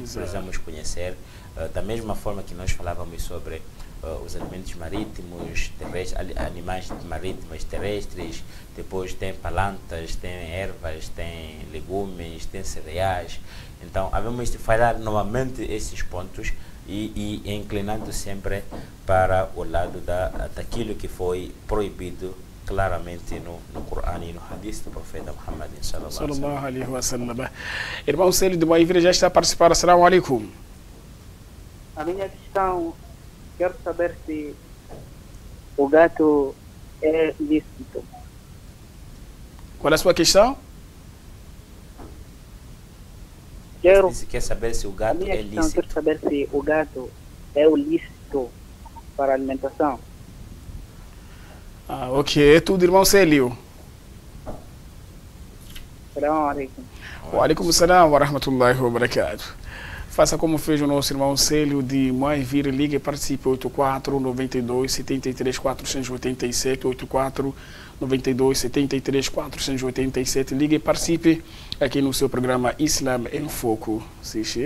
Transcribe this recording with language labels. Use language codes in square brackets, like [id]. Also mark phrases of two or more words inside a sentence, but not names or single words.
[pt] Precisamos conhecer, da mesma forma que nós falávamos sobre os alimentos marítimos, terrestres, animais marítimos, terrestres, depois tem plantas, tem ervas, tem legumes, tem cereais. Então, havemos de falar novamente esses pontos e inclinando sempre para o lado daquilo que foi proibido claramente no Corão e no Hadith do profeta Muhammad [ar] صلى الله عليه وسلم. [pt] Irmão Célio de Moivira já está a participar. [ar] السلام عليكم. [pt] A minha questão, quero saber se o gato é lícito. Qual é a sua questão? Quer saber se o gato é lícito? Quero saber se o gato é o lícito para alimentação. Ah, ok. É tudo, irmão Célio. [ar] السلام عليكم. وعليكم السلام ورحمة الله وبركاته. [pt] Faça como fez o nosso irmão Célio de Moivira, ligue e participe 84 92 73 487 84 92 73 487. Ligue e participe aqui no seu programa Islam em Foco. Sim, Sheikh?